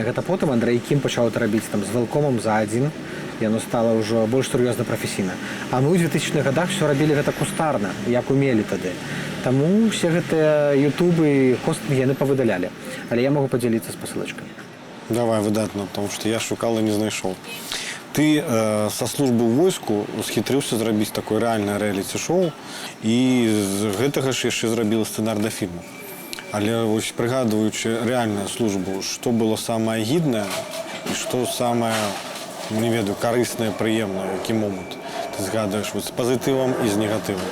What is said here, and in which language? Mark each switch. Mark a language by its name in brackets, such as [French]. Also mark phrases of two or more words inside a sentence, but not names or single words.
[Belarusian] Гэта потым Андрэй Кім пачаў это рабіць там з вэлкомам за адзін, і яно стала ўжо больш сур'ёзна прафесійна. А мы ў 2000-х годах все рабілі гэта кустарна, як умелі тады. Таму ўсе гэтыя ютубы, хостынгі яны павыдалялі. Але я могу падзяліцца з пасылачкай. Давай, выдатно, [Russian] потому что [Belarusian] я шукал и не знайшоў. Ты [Russian] со службы [Belarusian] ў войску схітрыўся зрабіць такое рэальнае рэаліці-шоу і з гэтага ж яшчэ зрабіла сцэнар да фільму. Але вось прыгадваючы рэальную службу, што было самае гіднае і што самае, не ведаю, карыснае, прыемнае, які момант ты згадваеш з пазітывам і з негатывам?